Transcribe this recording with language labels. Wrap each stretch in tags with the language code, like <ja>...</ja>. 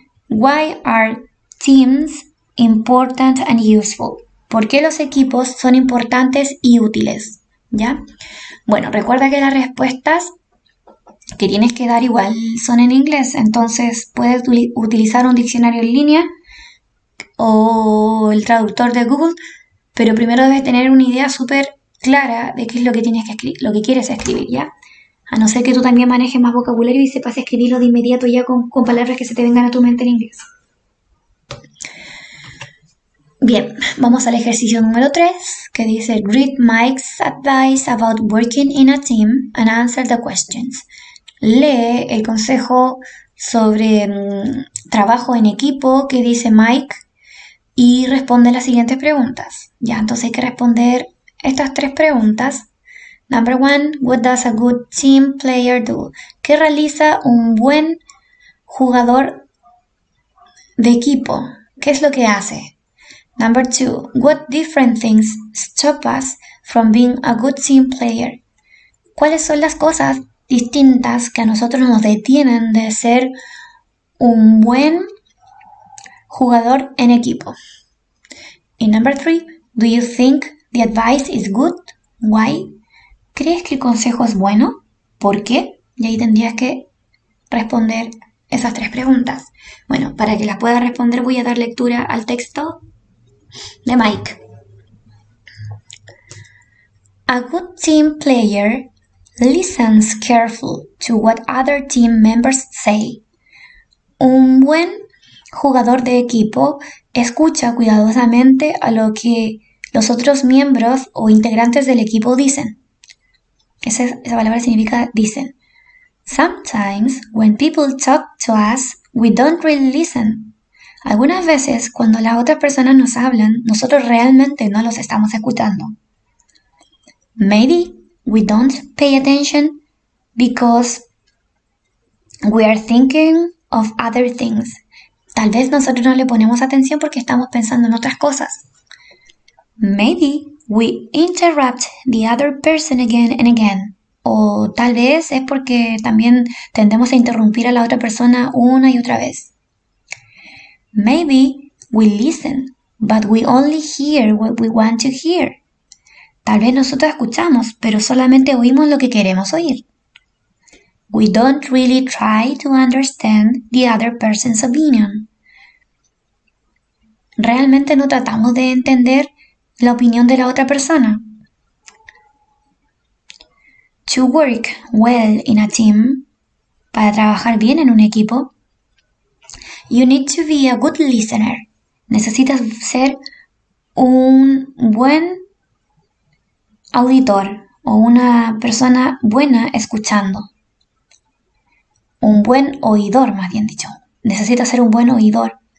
<en>Why are teams important and useful?</en> <es>¿Por qué los equipos son importantes y útiles? ¿Ya? Bueno, recuerda que las respuestas que tienes que dar igual son en inglés, entonces puedes utilizar un diccionario en línea o el traductor de Google, pero primero debes tener una idea súper clara de qué es lo que tienes que escribir, lo que quieres escribir, ¿ya? A no ser que tú también manejes más vocabulario y sepas escribirlo de inmediato ya con palabras que se te vengan a tu mente en inglés. Bien, vamos al ejercicio número 3, que dice</es> <en>Read Mike's advice about working in a team and answer the questions.</en> <es>Lee el consejo sobre trabajo en equipo que dice Mike y responde las siguientes preguntas. Ya, entonces hay que responder estas tres preguntas.</es> <en>Number one, what does a good team player do?</en> <es>¿Qué realiza un buen jugador de equipo? ¿Qué es lo que hace?</es> <en>Number two, what different things stop us from being a good team player?</en> <es>¿Cuáles son las cosas distintas que a nosotros nos detienen de ser un buen jugador en equipo?</es> <en>Y number three, do you think the advice is good? Why?</en> <es>¿Crees que el consejo es bueno? ¿Por qué? Y ahí tendrías que responder esas tres preguntas. Bueno, para que las puedas responder voy a dar lectura al texto de Mike.</es> <en>A good team player listens carefully to what other team members say.</en> <es>Un buen jugador de equipo escucha cuidadosamente a lo que los otros miembros o integrantes del equipo dicen. Esa palabra significa dicen.</es> <en>Sometimes, when people talk to us, we don't really listen.</en> <es>Algunas veces, cuando las otras personas nos hablan, nosotros realmente no los estamos escuchando.</es> <en>Maybe we don't pay attention because we are thinking of other things.</en> <es>Tal vez nosotros no le ponemos atención porque estamos pensando en otras cosas.</es> <en>Maybe we interrupt the other person again and again.</en> <es>O tal vez es porque también tendemos a interrumpir a la otra persona una y otra vez.</es> <en>Maybe we listen, but we only hear what we want to hear.</en> <es>Tal vez nosotros escuchamos, pero solamente oímos lo que queremos oír.</es> <en>We don't really try to understand the other person's opinion.</en> <es>Realmente no tratamos de entender la opinión de la otra persona.</es> <en>To work well in a team,</en> <es>para trabajar bien en un equipo,</es> <en>You need to be a good listener.</en> <es>Necesitas ser un buen auditor o una persona buena escuchando. Un buen oidor, más bien dicho. Necesitas ser un buen oidor.</es>